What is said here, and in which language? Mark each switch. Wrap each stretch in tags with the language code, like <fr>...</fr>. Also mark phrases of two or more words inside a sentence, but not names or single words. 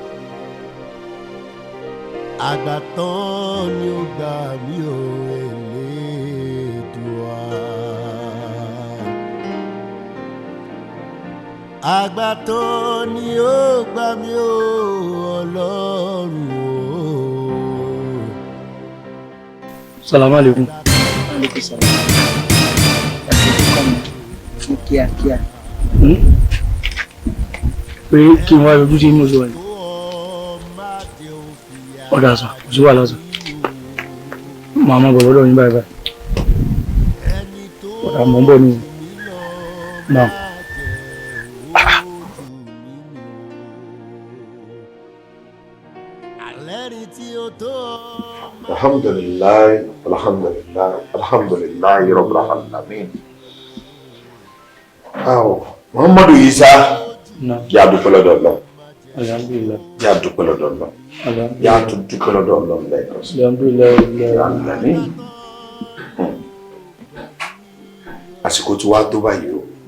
<yo>Àgbà tán ni ó gbà mí o Elédùà. Àgbà tán ni ó gbà mí o Ọlọ́run o.</yo> <ar>السلام عليكم. عليكم السلام.</ar> <yo>Fún kíákíá. Pé kí n wá yọjú sí inú ìlú ẹ̀. Ọ̀dà sàn, kò sí wàhálà sàn. Màá máa bọ̀ lọ́dọ̀ yín báyìí báyìí. Ọ̀dà mọ̀ ń bọ̀ ní náà.</yo> <ar>الحمد لله، الحمد لله، الحمد لله، رب العالمين.</ar> <yo>Muhammadu Isa, ya dúpẹ́ lọ́dọ̀ Ọlọ́run. Alhamdulillah. Ya dúpẹ́ lọ́dọ̀ Ọlọ́run. Alhamdulillah. Ya tún dúpẹ́ lọ́dọ̀ Ọlọ́run lẹ́ẹ̀kan sí. Alhamdulillah. Àsìkò tí wàá tó báyìí o.</yo>